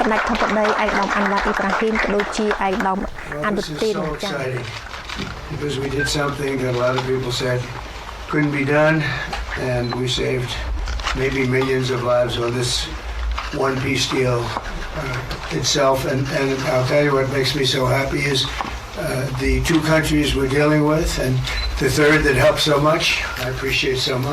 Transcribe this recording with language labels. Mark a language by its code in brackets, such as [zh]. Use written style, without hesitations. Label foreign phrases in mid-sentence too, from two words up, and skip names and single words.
[km] សម្ដេចធិបតីឯកឧត្តមអានវ៉ាត់អ៊ីប្រាហ៊ីមក៏ដូចជាឯកឧត្តមអានុទីន [en] Because we did something that a lot of people said couldn't be done, and we saved maybe millions of lives on this one peace deal itself. And I'll tell you what makes me so happy is the two countries we're dealing with, and the third that helped so much, I appreciate so much.